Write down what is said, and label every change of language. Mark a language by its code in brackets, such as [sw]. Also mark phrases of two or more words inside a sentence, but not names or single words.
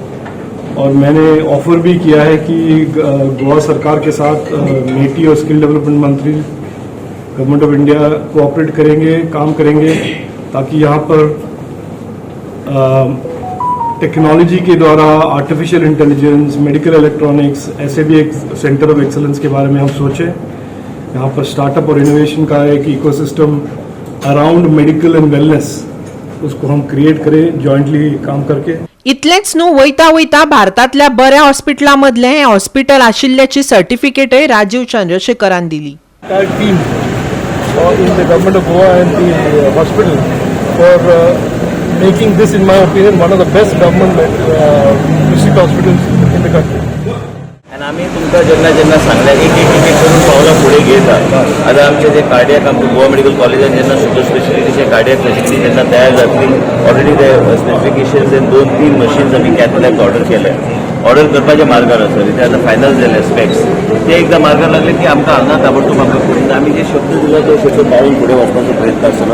[hi] और मैंने ऑफर भी किया है कि गोवा सरकार के साथ मेटी और [en] skill development [hi] मंत्री [en] Government of India [hi] कोऑपरेट करेंगे, काम करेंगे, ताकि यहाँ पर टेक्नोलॉजी के द्वारा [en] artificial intelligence, medical electronics [hi] ऐसे भी एक [en] centre of excellence [hi] के बारे में हम सोचें. यहाँ पर स्टार्टअप और इनोवेशन का एक [en] ecosystem around medical and wellness [hi] उसको हम क्रिएट करें जॉइंटली काम करके. [kok] इतलेंच न्हू, वयता वयता भारतांतल्या बऱ्या हॉस्पिटलां मदलें हें हॉस्पिटल आशिल्ल्याची सर्टिफिकेटय राजीव चंद्रशेखरान दिली. [en] टीम in the government of Goa and the hospital for making this, in my opinion, one of the best government district hospitals in the country. [kok] आणि आम्ही तुमकां जेन्ना जेन्ना सांगल्या एक एक एक एक करून पावलां फुडें घेता. आतां आमचे जे कार्डियाक आमच्या गोवा मेडिकल कॉलेजान जेन्ना सुपर स्पेशलिटीचे [en] cardiac facility [kok] जेन्ना तयार जातली ऑलरेडी ते [en] specifications and 2-3 machines [kok] आमी कॅथलॅक ऑर्डर केले. ऑर्डर करपाचे मार्गार आसा ते आतां फायनल जाले स्पेक्स ते एकदां मार्गार लागले की आमकां हांगा ताबडतोब आमकां करून आमी जे शब्द दिला तो शब्द पाळून फुडें वचपाचो प्रयत्न आसतलो.